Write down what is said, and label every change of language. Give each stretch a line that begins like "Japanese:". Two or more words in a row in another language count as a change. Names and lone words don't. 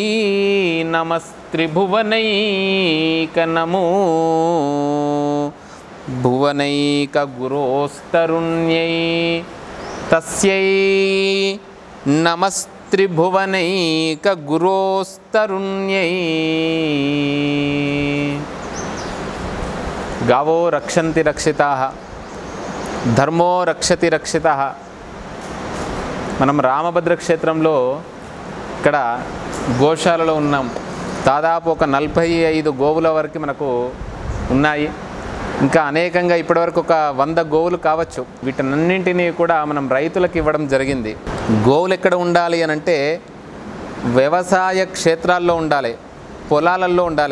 Sanskrit: नमस्त्रिभुवनैकनमो भुवनैकगुरोस्तरुण्यै तस्यै नमस्त्रिभुवनैकगुरोस्तरुण्यै। गावो रक्षन्ति रक्षिताः ధర్మో రక్షతి రక్షితః.
Telugu: మనం రామభద్ర క్షేత్రంలో ఇక్కడ గోశాలలో ఉన్నాం. దాదాపు ఒక 45 గోవుల వరకు మనకు ఉన్నాయి. ఇంకా అనేకంగా ఇప్పటివరకు ఒక 100 గోవులు కావచ్చు. వీటన్నింటినీ కూడా మనం రైతులకు ఇవ్వడం జరిగింది. గోవులు ఎక్కడ ఉండాలి అని అంటే వ్యవసాయ క్షేత్రాల్లో ఉండాలి, పొలాలలో ఉండాలి.